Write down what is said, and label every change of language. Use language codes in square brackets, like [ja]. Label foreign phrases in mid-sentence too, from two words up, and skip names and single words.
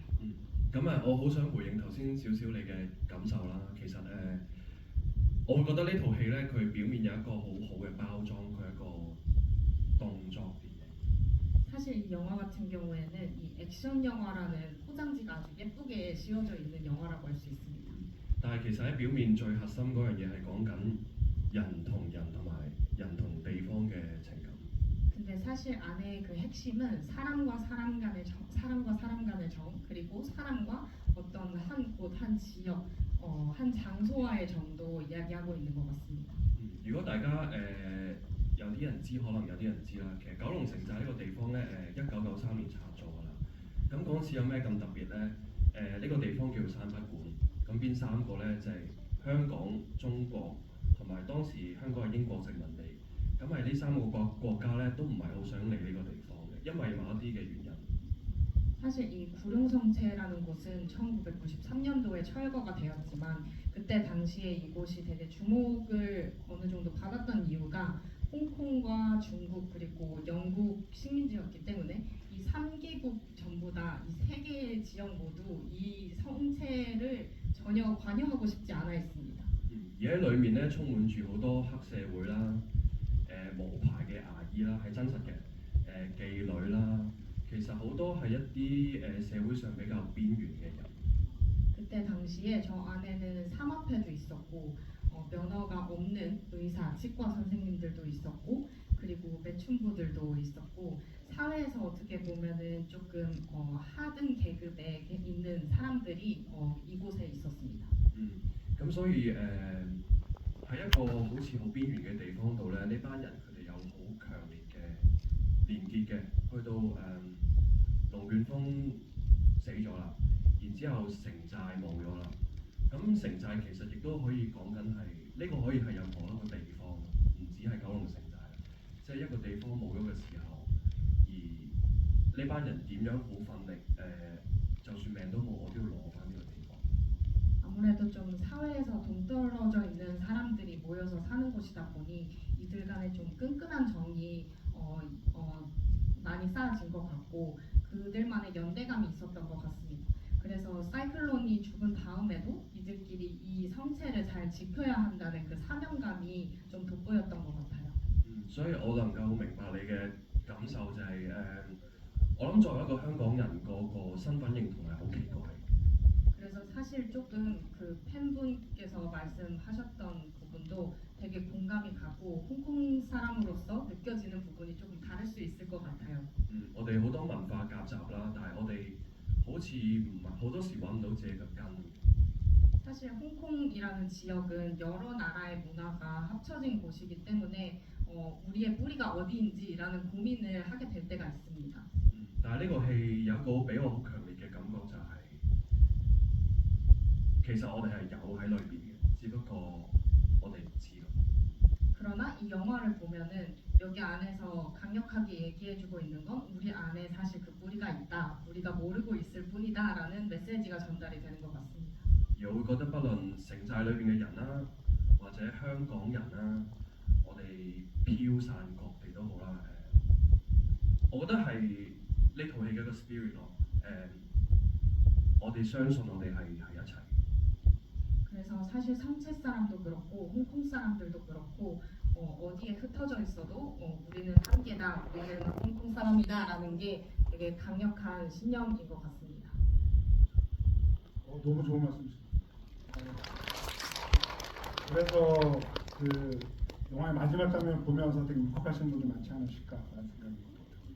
[yue] 咁我好想回應頭先少少你嘅感受啦。其實我會覺得呢套戲咧，佢表面有一個好好嘅包裝，佢係一個動作電影。 [ko] 사실 이 영화 같은 경우에는 이 액션 영화라는 포장지가 아주 예쁘게 씌워져 있는 영화라고 할 수 있습니다. [yue] 但係其實喺表面最核心嗰樣嘢係講緊人同人同埋人同地方嘅情感。 [ko] 근데 사실 안에 그 핵심은 사람과 사람 간의 정 그리고 사람과 어떤 한 곳, 한 지역, 한 장소와의 정도 이야기하고 있는 것 같습니다. [yue] 如果大家有啲人知，可能有啲人知啦。其實九龍城寨呢個地方咧1993年拆咗㗎啦。咁嗰陣時有咩咁特別咧？呢個地方叫山北館。咁邊三個咧？就係香港、中國同埋當時香港係英國殖民地。咁係呢三個國家咧都唔係好想嚟呢個地方嘅，因為某一啲嘅原因。 [ko] 사실 이 구룡성체라는 곳은 1993년도에 철거가 되었지만 그때 당시에 이곳이 되게 주목을 어느 정도 받았던 이유가 홍콩과 중국 그리고 영국 식민지였기 때문에 이 3개국 전부 다 이 3개의 지역 모두 이 성체를 전혀 관여하고 싶지 않아 했습니다. [yue] 而喺裏面咧充滿住好多黑社會啦、無牌嘅牙醫啦，係真實嘅妓女啦，其實好多係一啲社會上比較邊緣嘅人。 [ko] 그때 당시에 저 안에는 사마패도 있었고 면허가 없는 의사, 치과 선생님들도 있었고 그리고 매춘부들도 있었고 사회에서 어떻게 보면은 조금 하등 계급에 있는 사람들이 이곳에 있었습니다. [yue] 咁所以喺一個好似好邊緣嘅地方度咧，呢班人佢哋有好強烈嘅連結嘅，去到龍捲風死咗啦，然之後城寨冇咗啦。咁城寨其實亦都可以講緊係呢個可以係任何一個地方，唔止係九龍城寨，即係一個地方冇咗嘅時候，而呢班人點樣好奮力就算命都冇，我都要攞翻呢個地方。 [ko] 아무래도 좀 사회에서 동떨어져 있는 사람들이 모여서 사는 곳이다 보니 이들 간에 좀 끈끈한 정이 많이 쌓아진 것 같고 그들만의 연대감이 있었던 것 같습니다. 그래서 사이클론이 죽은 다음에도 이들끼리 이 성체를 잘 지켜야 한다는 그 사명감이 좀 돋보였던 것 같아요. [yue] 所以我能夠明白你嘅感受就係我諗作為一個香港人嗰個身份認同係好奇怪。 [ko] 그래서 사실 조금 그 팬분께서 말씀하셨던 부분도 되게 공감이 가고 홍콩 사람으로서 느껴지는 부분이 조금 다를 수 있을 것 같아요. [yue] 我哋好多文化夾雜啦，但係我哋好似唔係好多時揾唔到自己嘅根。 [ko] 사실 홍콩이라는 지역은 여러 나라의 문화가 합쳐진 곳이기 때문에 우리의 뿌리가 어디인지라는 고민을 하게 될 때가 있습니다. [yue] 但係呢個戲有一個俾我好強烈嘅感覺就係、其實我哋係有喺裏邊嘅，只不過我哋唔知咯。 [ko] 그러나 이 영화를 보면은 여기 안에서 강력하게 얘기해주고 있는 건 우리 안에 사실 그 뿌리가 있다, 우리가 모르고 있을 뿐이다라는 메시지가 전달이 되는 것 같습니다. [yue] 而我會覺得，不論城寨裏邊嘅人啦，或者香港人啦，我哋飄散各地都好啦。我覺得係呢套戲嘅一個 spirit 咯。我哋相信我哋係一齊。 [ko] 그래서 사실 성체 사람도 그렇고 홍콩 사람들도 그렇고 어디에 흩어져 있어도 우리는 함께다, 우리는 홍콩 사람이다라는 게 되게 강력한 신념인 것 같습니다. 너무 좋은 말씀이십니다. 그래서 그 영화의 마지막 장면 보면서 되게 울컥하시는 분들 많지 않으실까라는 생각이 듭니다.